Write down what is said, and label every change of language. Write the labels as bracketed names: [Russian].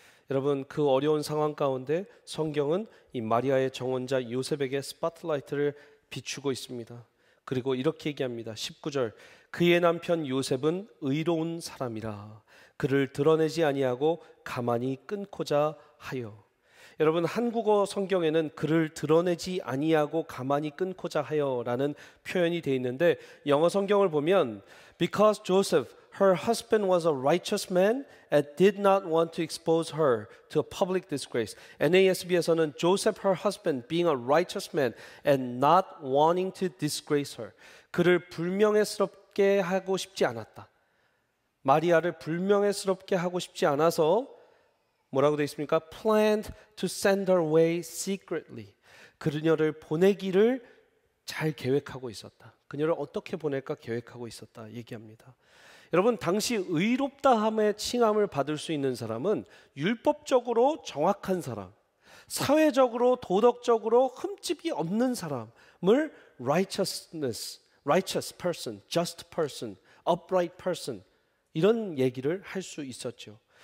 [Korean] 여러분, 그 어려운 상황 가운데 성경은 이 마리아의 정혼자 요셉에게 스포트라이트를 비추고 있습니다. 그리고 이렇게 얘기합니다. 19절, 그의 남편 요셉은 의로운 사람이라 그를 드러내지 아니하고 가만히 끊고자 하여. 여러분, 한국어 성경에는 그를 드러내지 아니하고 가만히 끊고자 하여라는 표현이 되어 있는데, 영어 성경을 보면 [English] Because Joseph, her husband, was a righteous man and did not want to expose her to a public disgrace. NASB에서는 Joseph, her husband, being a righteous man and not wanting to disgrace her. [Korean] 그를 불명예스럽게 하고 싶지 않았다. 마리아를 불명예스럽게 하고 싶지 않아서 뭐라고 되어 있습니까? [English] Planned to send her away secretly. [Korean] 그녀를 보내기를 잘 계획하고 있었다. 그녀를 어떻게 보낼까 계획하고 있었다 얘기합니다. 여러분, 당시 의롭다함의 칭함을 받을 수 있는 사람은 율법적으로 정확한 사람, 사회적으로 도덕적으로 흠집이 없는 사람을 [English] righteous person, just person, upright person, [Korean] 이런 얘기를 할 수 있었죠.